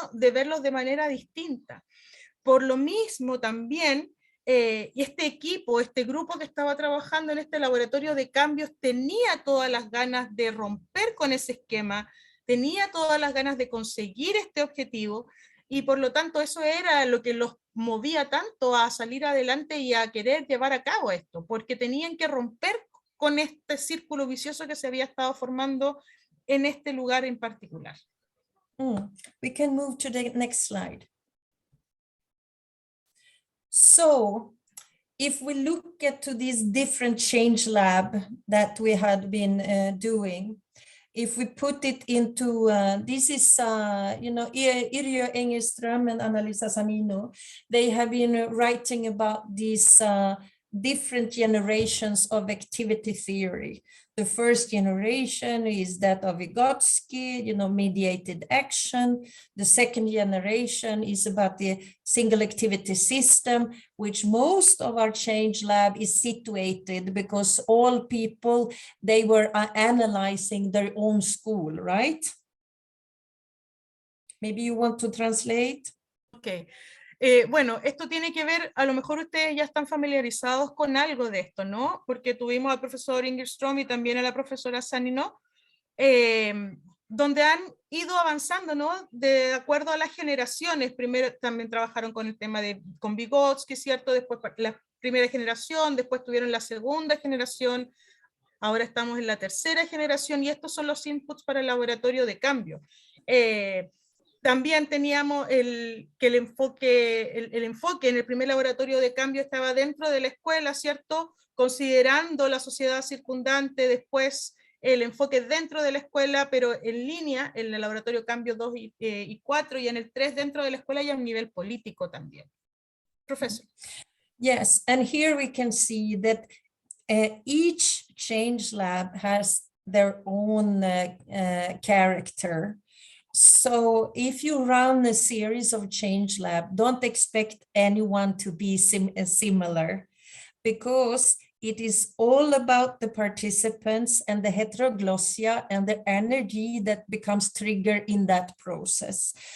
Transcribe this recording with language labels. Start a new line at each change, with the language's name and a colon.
Spanish: De verlos de manera distinta. Por lo mismo también, y este equipo, este grupo que estaba trabajando en este laboratorio de cambios tenía todas las ganas de romper con ese esquema, tenía todas las ganas de conseguir este objetivo, y por lo tanto eso era lo que los movía tanto a salir adelante y a querer llevar a cabo esto, porque tenían que romper con este círculo vicioso que se había estado formando en este lugar en particular.
English: We can move to the next slide. So if we look at to this different change lab that we had been doing, if we put it into, this is, Irjo Engelström and Annalisa Sanino, they have been writing about these different generations of activity theory. The first generation is that of Vygotsky, mediated action. The second generation is about the single activity system, which most of our change lab is situated because all people, they were analyzing their own school, right? Maybe you want to translate? Ok.
Spanish: Bueno, esto tiene que ver, a lo mejor ustedes ya están familiarizados con algo de esto, ¿no? Porque tuvimos al profesor Engelström y también a la profesora Sanino, donde han ido avanzando, ¿no? De acuerdo a las generaciones. Primero también trabajaron con el tema con Vygotsky, ¿cierto? Después la primera generación, después tuvieron la segunda generación, ahora estamos en la tercera generación y estos son los inputs para el laboratorio de cambio. También teníamos el enfoque en el primer laboratorio de cambio estaba dentro de la escuela, ¿cierto? Considerando la sociedad circundante, después el enfoque dentro de la escuela, pero en línea, en el laboratorio cambio 2 y 4, y en el 3 dentro de la escuela y a un nivel político también. Profesor.
English: Yes, and here we can see that each change lab has their own character. So if you run a series of change lab, don't expect anyone to be similar, because it is all about the participants and the heteroglossia and the energy that becomes triggered in that process.